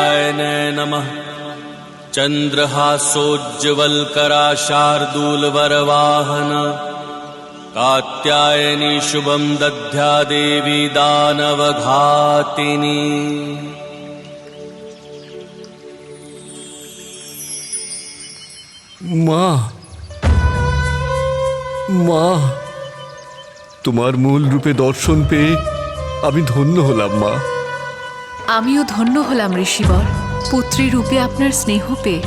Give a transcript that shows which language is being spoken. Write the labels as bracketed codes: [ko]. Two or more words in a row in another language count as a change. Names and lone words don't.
[sa] कात्यायनाय नमः। चन्द्रहासोज्ज्वलकरा शार्दूलवरवाहन कात्यायनी शुभं दद्या देवी दानवघातिनी। [bn] মা, মা, তোমার মূল রূপে দর্শন পেয়ে আমি ধন্য হলাম মা। আমিও ধন্য হলাম ঋষিবর, পুত্রী রূপে আপনার স্নেহ পেয়ে।